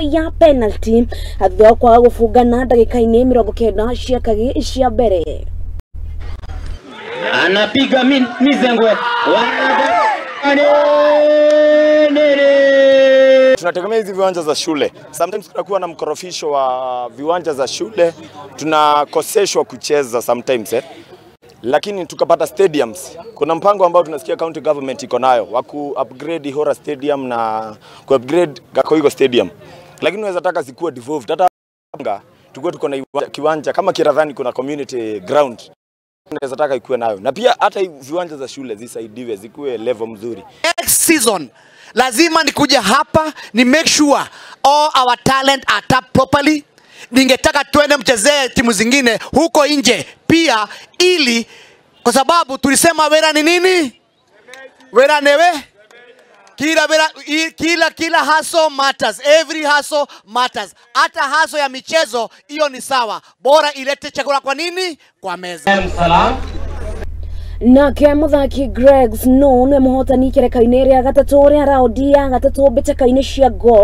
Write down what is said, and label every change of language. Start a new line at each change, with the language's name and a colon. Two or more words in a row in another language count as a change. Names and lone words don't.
Kikuyu: ya penalty athokwa gufungana ndagika-ini 90 cia kagi cia mbere.
Swahili: Anapiga mizengwe. Tunategemea hizi viwanja za shule. Sometimes tunakuwa na mkorofisho wa viwanja za shule, tunakoseshwa kucheza sometimes lakini tukapata stadiums. Kuna mpango ambao tunasikia county government iko nayo wa ku-upgrade Ihora Stadium na ku-upgrade Gakoigo Stadium. Lakini unaweza taka zikuwe devolved. Hata tuko na kiwanja kama Kiradhani kuna community ground. Unaweza taka ikuwe nayo. Na pia hata viwanja za shule zisaidiwe zikuwe level mzuri.
English: Next season
Swahili: lazima nikuja hapa ni
English: make sure all our talent are tapped properly.
Swahili: Ningetaka tuende mchezee timu zingine huko nje pia, ili kwa sababu tulisema wera ni nini? Wera newe? Kila
English: hustle matters. Every hustle matters.
Swahili: Hata hustle ya michezo hiyo ni sawa. Bora ilete chakula kwa nini? Kwa meza.
Kikuyu: Nake muthaki Greg Snow nĩ mũhotani kĩreka-inĩ rĩa gatatũ rĩa raundi ya gatatũ mbĩtĩka-inĩ cia golf